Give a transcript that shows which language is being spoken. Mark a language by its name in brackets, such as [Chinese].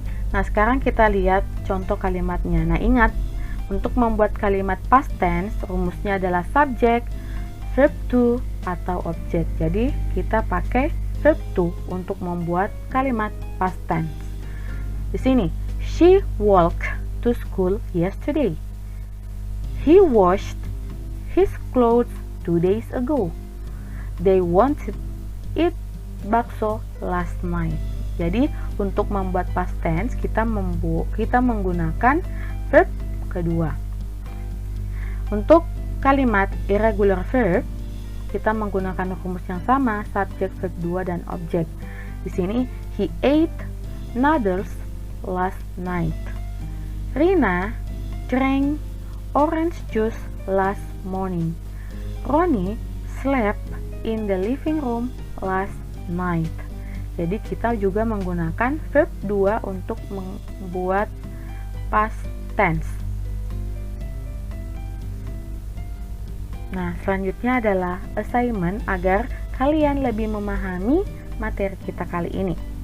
[Indonesian] Nah, sekarang kita lihat contoh kalimatnya. Nah, ingat, untuk membuat kalimat past tense, rumusnya adalah subject, verb to, atau object. Jadi, kita pakai verb to untuk membuat kalimat past tense. Di sini, [English] she walked to school yesterday. He washed his clothes 2 days ago. They wanted eat bakso last night. [Indonesian] Jadi, untuk membuat past tense kita menggunakan verb kedua. Untuk kalimat irregular verb, kita menggunakan rumus yang sama, subjek, verb 2, dan objek. Di sini, [English] he ate noodles last night. Rina drank orange juice last morning. Ronnie slept in the living room last night. [Indonesian] Jadi kita juga menggunakan verb 2 untuk membuat past tense. Nah, selanjutnya adalah assignment agar kalian lebih memahami materi kita kali ini.